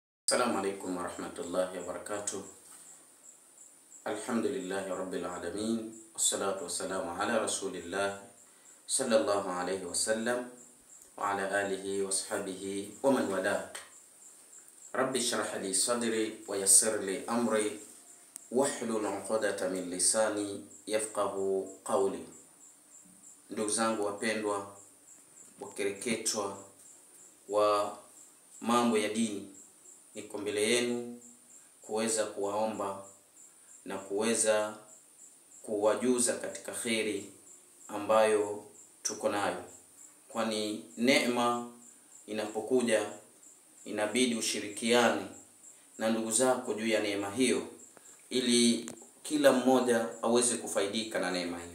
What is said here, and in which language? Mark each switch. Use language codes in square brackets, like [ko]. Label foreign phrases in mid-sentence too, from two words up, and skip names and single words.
[ar] السلام عليكم ورحمة الله وبركاته. الحمد لله رب العالمين، والصلاة والسلام على رسول الله صلى الله عليه وسلم وعلى آله وصحبه ومن والاه. رب اشرح لي صدري ويسر لي أمري واحلل عقدة من لساني يفقهوا قولي. [sw] Ndugu zangu wapendwa, wakereketwa wa mambo ya dini, niko mbele yenu kuweza kuwaomba na kuweza kuwajuza katika khairi ambayo tuko nayo, kwani neema inapokuja inabidi ushirikiane na ndugu zako juu ya neema hiyo, ili kila mmoja aweze kufaidika na neema hiyo.